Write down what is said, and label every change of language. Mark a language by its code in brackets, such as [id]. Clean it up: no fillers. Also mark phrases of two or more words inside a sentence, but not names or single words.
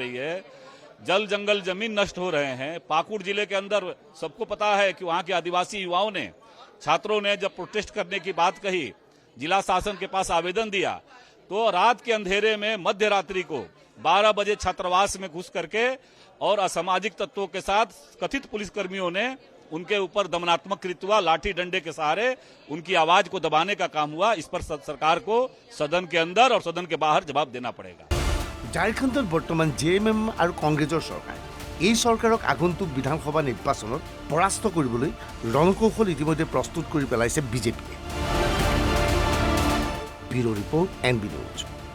[hi] रही है जल जंगल जमीन नष्ट हो रहे हैं पाकुड़ जिले के अंदर सबको पता है कि वहां के आदिवासी युवाओं ने छात्रों ने जब प्रोटेस्ट करने की बात कही जिला शासन के पास आवेदन दिया तो रात के अंधेरे में मध्य रात्रि को 12 बजे छात्रावास में घुस करके और असामाजिक तत्वों के साथ कथित पुलिसकर्मियों ने उनके ऊपर दमनात्मक कृत्य हुआ लाठी डंडे के सहारे उनकी आवाज को दबाने का काम हुआ इस पर सरकार को सदन के अंदर और सदन के बाहर जवाब देना पड़ेगा [as] ঝাৰখণ্ডত বৰ্তমান জেএমএম আৰু কংগ্ৰেছৰ চৰকাৰ এই চৰকাৰক আগন্তুক বিধানসভা নিৰ্বাচনত পৰাস্ত কৰিবলৈ ৰণকৌশল ইতিমধ্যে প্ৰস্তুত কৰি পেলাইছে বিজেপিয়ে ব্যুৰ ৰিপৰ্ট NB নিউজ